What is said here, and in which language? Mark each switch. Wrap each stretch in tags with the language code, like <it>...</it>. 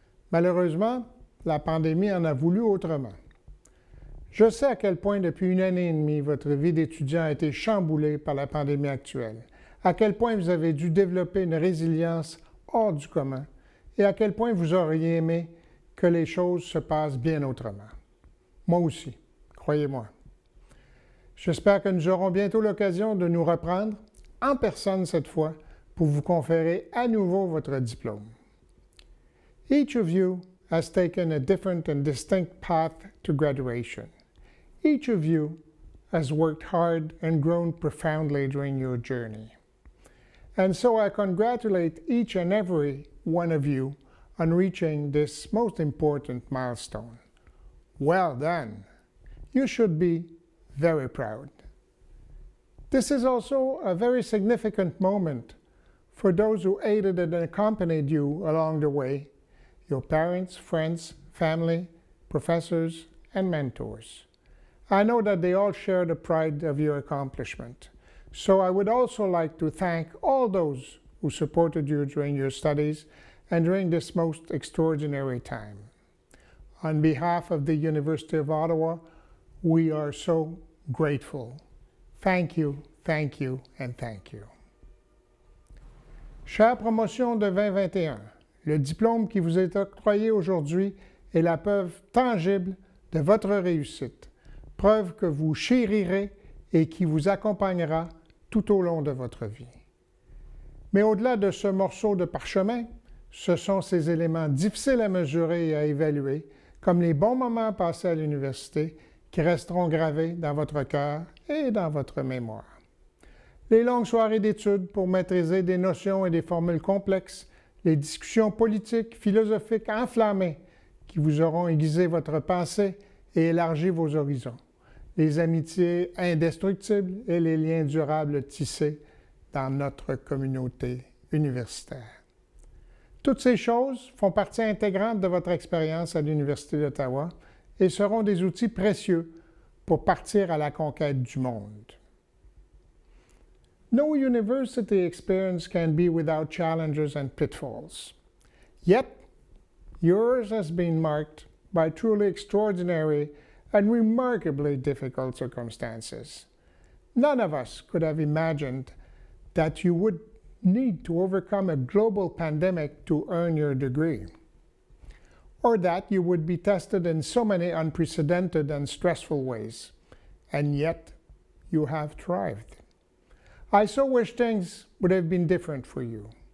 <fr>Malheureusement, la pandémie en a voulu autrement. Je sais à quel point depuis 1 année et demie, votre vie d'étudiant a été chamboulée par la pandémie actuelle, à quel point vous avez dû développer une résilience hors du commun et à quel point vous auriez aimé que les choses se passent bien autrement. Moi aussi, croyez-moi. J'espère que nous aurons bientôt l'occasion de nous reprendre, en personne cette fois, pour vous conférer à nouveau votre diplôme.</fr> <en>Each of you has taken a different and distinct path to graduation. Each of you has worked hard and grown profoundly during your journey. And so I congratulate each and every one of you on reaching this most important milestone. Well done! You should be very proud. This is also a very significant moment for those who aided and accompanied you along the way, your parents, friends, family, professors, and mentors. I know that they all share the pride of your accomplishment. So I would also like to thank all those who supported you during your studies and during this most extraordinary time. On behalf of the University of Ottawa, we are so grateful. Thank you, and thank you.</en> <fr>Chère promotion de 2021, le diplôme qui vous est octroyé aujourd'hui est la preuve tangible de votre réussite, preuve que vous chérirez et qui vous accompagnera tout au long de votre vie. Mais au-delà de ce morceau de parchemin, ce sont ces éléments difficiles à mesurer et à évaluer, comme les bons moments passés à l'université, qui resteront gravés dans votre cœur et dans votre mémoire. Les longues soirées d'études pour maîtriser des notions et des formules complexes, les discussions politiques, philosophiques enflammées qui vous auront aiguisé votre pensée et élargi vos horizons, les amitiés indestructibles et les liens durables tissés dans notre communauté universitaire. Toutes ces choses font partie intégrante de votre expérience à l'Université d'Ottawa et seront des outils précieux pour partir à la conquête du monde.</fr> <en>No university experience can be without challenges and pitfalls. Yet, yours has been marked by truly extraordinary and remarkably difficult circumstances. None of us could have imagined that you would need to overcome a global pandemic to earn your degree, or that you would be tested in so many unprecedented and stressful ways, and yet you have thrived. I so wish things would have been different for you.</en>